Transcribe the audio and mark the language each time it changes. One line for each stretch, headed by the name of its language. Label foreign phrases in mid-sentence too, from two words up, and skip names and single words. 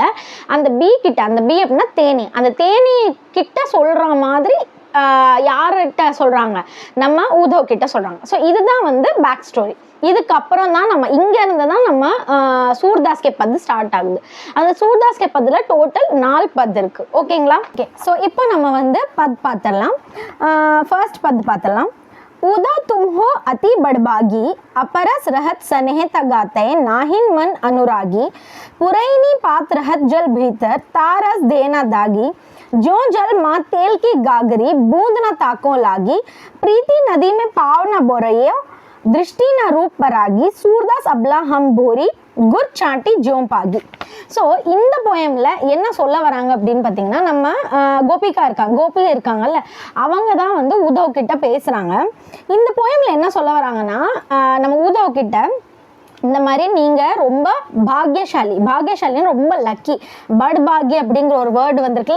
Tamil: அந்த பி கிட்ட, அந்த பி அப்படின்னா தேனி, அந்த தேனி கிட்ட சொல்ற மாதிரி யார்கிட்ட சொல்றாங்க, நம்ம உதவ் கிட்ட சொல்றாங்க. ஸோ இதுதான் வந்து
English: back story.
Tamil: இதுக்கப்புறம் தான் நம்ம இங்க இருந்து தான் நம்ம சூர்தாஸ்
Hindi: के पद
Tamil: ஸ்டார்ட் ஆகுது. அந்த சூர்தாஸ் கே பத்ல டோட்டல் 4 பத் இருக்கு, ஓகேங்களா? ஓகே, ஸோ இப்போ நம்ம வந்து பத் பார்த்துடலாம். ஃபர்ஸ்ட் பத் பார்த்துடலாம்.
Hindi: उदा तुम हो अति बड़भागी, अपरस रहत स्नेह तगाते, नाहिन मन अनुरागी, पुरैनी पात रहत जल भीतर, तारस देना दागी, जो जल माँ तेल की गागरी बूंद न ताको लागी, प्रीति नदी में पाव न बोरयो, दृष्टि न रूप परागी, सूरदास अबला हम बोरी गुर चाँटी ज्यों पागी.
Tamil: ஸோ இந்த போயமில் என்ன சொல்ல வராங்க அப்படின்னு பார்த்தீங்கன்னா, நம்ம கோபி இருக்காங்கல்ல, அவங்க தான் வந்து உத்தவ் கிட்ட பேசுகிறாங்க. இந்த போயமில் என்ன சொல்ல வராங்கன்னா, நம்ம உத்தவ் கிட்ட இந்த மாதிரி நீங்கள் ரொம்ப பாக்யசாலின்னு ரொம்ப லக்கி, பட் பாக்ய அப்படிங்கிற ஒரு வேர்டு வந்திருக்குல்ல.